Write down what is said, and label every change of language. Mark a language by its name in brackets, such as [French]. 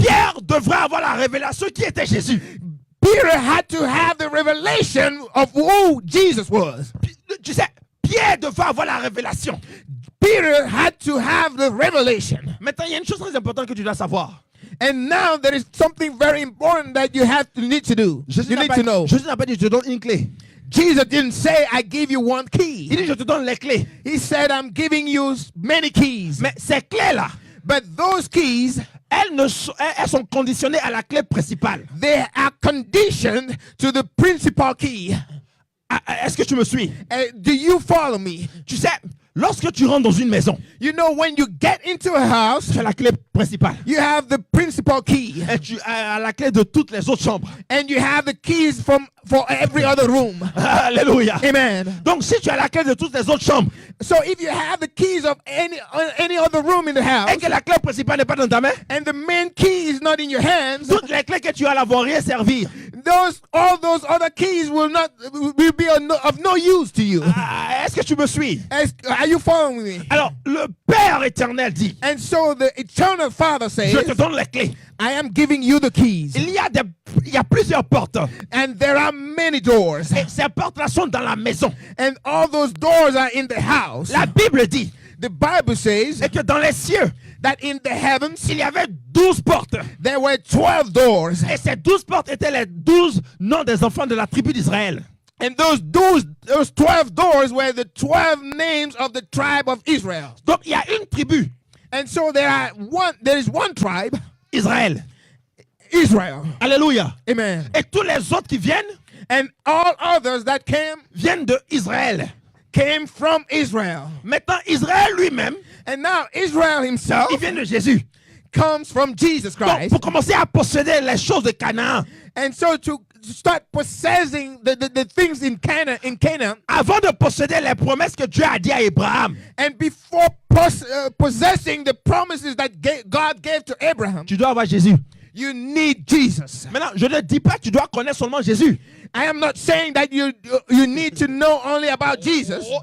[French] Pierre devrait avoir la révélation qui était Jésus. [English] Peter had to have the revelation of who Jesus was. [French] Tu sais, Pierre devait avoir la révélation. [English] Peter had to have the revelation. [French] Maintenant, il y a une chose très importante que tu dois savoir. [English] And now there is something very important that you need to do. [French] Jésus [English] You [French] n'a [English] need [French] pas, [English] to know. [French] Jésus n'a pas dit, je te donne une clé. [English] Jesus didn't say, I give you one [French] Il [English] key. [French] dit, je te donne les clés. [English] He said, I'm giving you many keys. [French] Mais ces clés-là, [English] But those keys, [French] elles sont conditionnées à la clé principale. [English] they are conditioned to the principal key. [French] Est-ce que tu me suis? [English] Do you follow me? [French] Tu sais, lorsque tu rentres dans une maison, [English] You know, when you get into a house, [French] tu as la clé principale. [English] you have the principal key. [French] Et tu as la clé de toutes les autres chambres. [English] And you have the keys for every other room. [French] Alléluia. [English] Amen. [French] Donc si tu as la clé de toutes les autres chambres [English] So if you have the keys of any other room in the house, [French] et que la clé principale n'est pas dans ta main, [English] and the main key is not in your hands, [French] toutes les clés que tu as là vont rien servir. [English] all those other keys will be of no use to you. [French] Est-ce que tu me suis? [English] Are you following me? [French] Alors, le Père éternel dit, [English] And so the eternal Father says, [French] je te donne les clés. [English] I am giving you the keys. [French] Il y a plusieurs portes. [English] And there are many doors. [French] Et ces portes-là sont dans la maison. [English] And all those doors are in the house. [French] La Bible dit [English] The Bible says [French] et que dans les cieux, [English] that in the heavens, [French] il y avait 12 portes. [English] there were 12 doors. [French] Et ces 12 portes étaient les 12 noms des enfants de la tribu d'Israël. [English] And those 12 doors were the 12 names of the tribe of Israel. [French] Donc il y a une tribu, [English] And so there is one tribe, [French] Israël. [English] Israel. [French] Alléluia. [English] Amen. [French] Et tous les autres qui viennent, [English] And all others that [French] viennent de Israël. [English] came from Israel. [French] Maintenant, Israël lui-même, [English] And now Israel himself [French] il vient de Jésus. [English] comes from Jesus [French] Donc, [English] Christ. [French] pour commencer à posséder les choses de Canaan, [English] And so to start possessing the things in Canaan, [French] avant de posséder les promesses que Dieu a dit à Abraham, [English] and before possessing the promises that God gave to Abraham, [French] tu dois avoir Jésus. [English] you need Jesus. [French] Maintenant, je ne dis pas que tu dois connaître seulement Jésus. [English] I am not saying that you need to know only about Jesus.